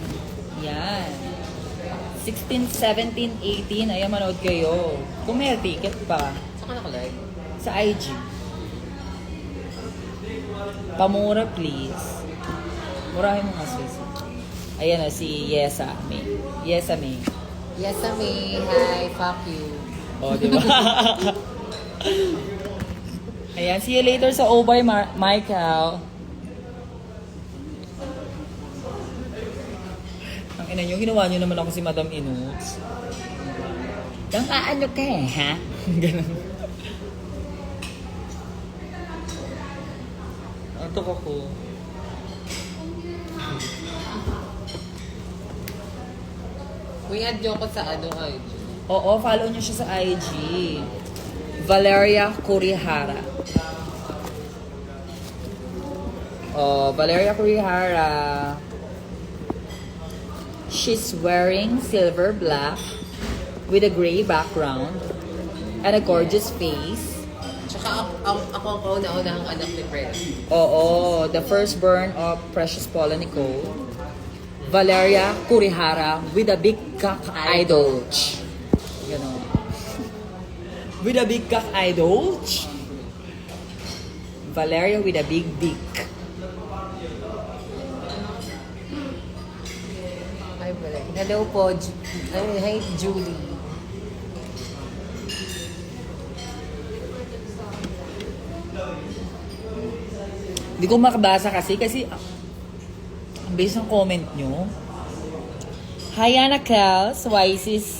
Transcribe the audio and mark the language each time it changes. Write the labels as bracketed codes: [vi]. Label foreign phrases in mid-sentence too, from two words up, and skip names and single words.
[tl] Yan. 16, 17, 18. Ayan, manood kayo. Kung may ticket pa. Saan ka naka-live? Sa IG. Pamura, please. Murahin mo kasi. Ayan na, si Yesa May. Yesa May. [en] Yes, Ami. Hi. Fuck you. [tl] O, di ba? Ayan, [en] see you later [tl] sa Obay, Michael. Ang ina nyo, ginawa nyo naman ako si Madam Inuts. Dang aano ka eh, ha? Ganun. Antok ako. Uy, add nyo ko sa IG. Oo, follow nyo siya sa IG. Valeria Kurihara. Oh, Valeria Kurihara. [en] She's wearing silver black with a gray background and a gorgeous face. [tl] Tsaka ako ang kauna-unahang anak ni Fred. Oo, [en] the firstborn of Precious Paula Nicole. Valeria Kurihara with a big cock idol. [tl] Ganon. [en] With a big cock idol. Valeria with a big dick. Hi, [tl] Valeria. Hello po. [en] Hi, Julie. [tl] Hindi ko makabasa kasi ang bilis ng comment nyo. Hi, Anna Kels. Wisis.